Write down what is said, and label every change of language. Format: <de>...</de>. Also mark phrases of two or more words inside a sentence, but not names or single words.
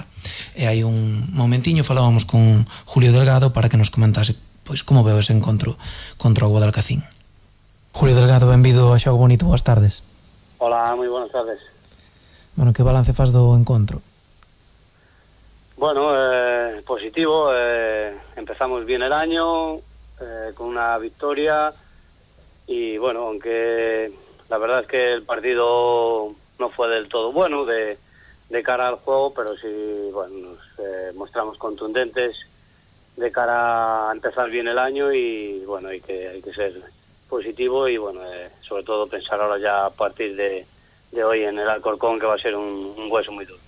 <gl>E hai un momentiño falábamos con Julio Delgado para que nos comentase pois como veo ese encontro contra o Guadalcacín. Julio Delgado, benvido a Xogo Bonito, boas tardes.</gl> <es>Hola, moi buenas tardes.</es> <gl>Bueno, que balance faz do encontro?</gl> <es>Bueno, positivo, empezamos bien el año con una victoria. Y bueno, aunque la verdad es que el partido no fue del todo bueno de cara al juego, pero sí, bueno, nos mostramos contundentes de cara a empezar bien el año, y bueno, hay que ser positivo y bueno, sobre todo pensar ahora ya a partir de hoy en el Alcorcón, que va a ser un hueso muy duro.</es>